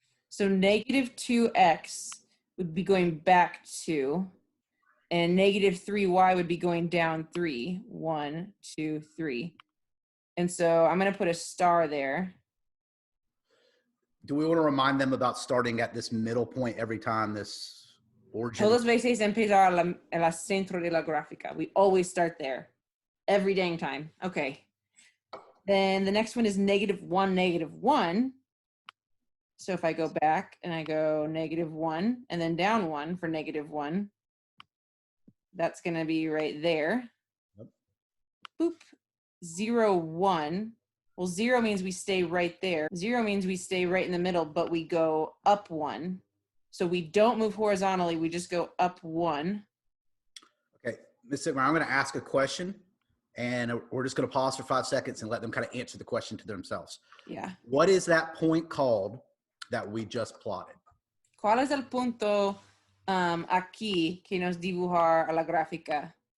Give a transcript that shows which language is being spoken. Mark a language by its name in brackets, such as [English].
[English] So negative 2x would be going back 2, and negative 3y would be going down 3. 1, 2, 3. And so I'm going to put a star there. Do we want to remind them about starting at this middle point every time this origin? [Spanish] Todas veces empezar al centro de la gráfica. [English] We always start there. Every dang time. Okay. Then the next one is negative 1, negative 1. So if I go back and I go negative 1 and then down 1 for negative 1, that's going to be right there. Yep. Boop. 0, 1. Well, 0 means we stay right there. 0 means we stay right in the middle, but we go up 1. So we don't move horizontally. We just go up 1. Okay, Ms. Sigmar, I'm going to ask a question, and we're just going to pause for 5 seconds and let them kind of answer the question to themselves. Yeah. What is that point called that we just plotted? [Spanish] ¿Cuál es el punto aquí que nos dibujar a la gráfica?